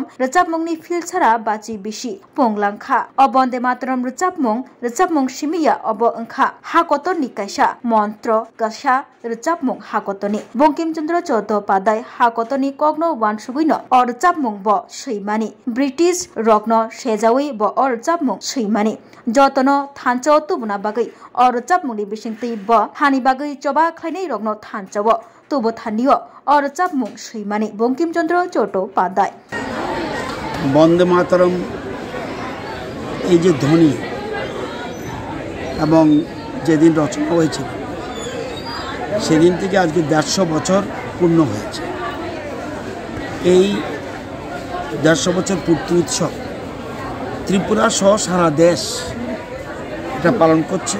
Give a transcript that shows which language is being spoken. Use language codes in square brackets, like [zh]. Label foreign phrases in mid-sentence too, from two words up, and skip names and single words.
[trp] Recapmungni Filsara Baci Bisi Punglangkha o Bonde Matrom Recapmung Shimiya obo Angkha Hakotoni kaisa mantro kasa recapmung hakotoni Bongkim Chandra Chattopadhyay hakotoni kogno wansuguino or recapmung bo seimani British rokno sejawi bo or recapmung seimani jotono thancho tubuna bagai or recapmungni bisingtei bo hani bagai choba khlainai rokno thanchawo tubo thanio or recapmung seimani Bongkim Chandra Chattopadhyay [bn] বন্দে মাতরম এই যে ধ্বনি এবং যেদিন রচনা হয়েছিল সেদিন থেকে আজকে 150 বছর পূর্ণ হয়েছে। এই 150 বছর পূর্তি উৎসব ত্রিপুরা সহ সারা দেশ এটা পালন করছে।